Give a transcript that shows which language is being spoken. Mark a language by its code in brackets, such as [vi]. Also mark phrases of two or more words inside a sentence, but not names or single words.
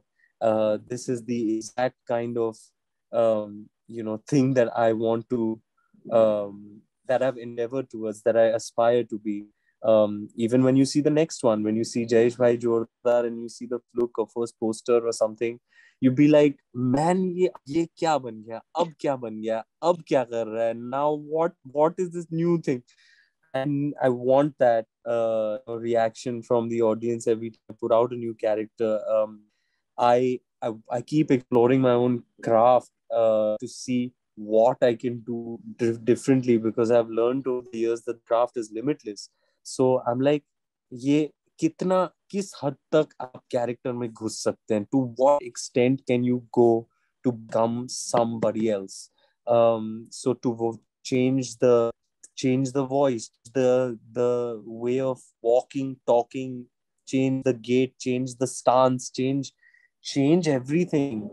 [en] This is the exact kind of thing that I want to, that I've endeavored towards, that I aspire to be. Even when you see the next one, when you see Jayesh Bhai Jordar and you see the look of first poster or something, you be like, man, [hi] ye kya ban gaya? Ab kya ban gaya? Ab kya kar raha hai? [en] Now what is this new thing? And I want that reaction from the audience every time I put out a new character. I keep exploring my own craft to see what I can do differently, because I've learned over the years that craft is limitless. So I'm like, [hi] ये कितना किस हद तक आप कैरेक्टर में घुस सकते हैं, [en] to what extent can you go to become somebody else, so to change the voice, the way of walking, talking, change the gait, change the stance, change everything.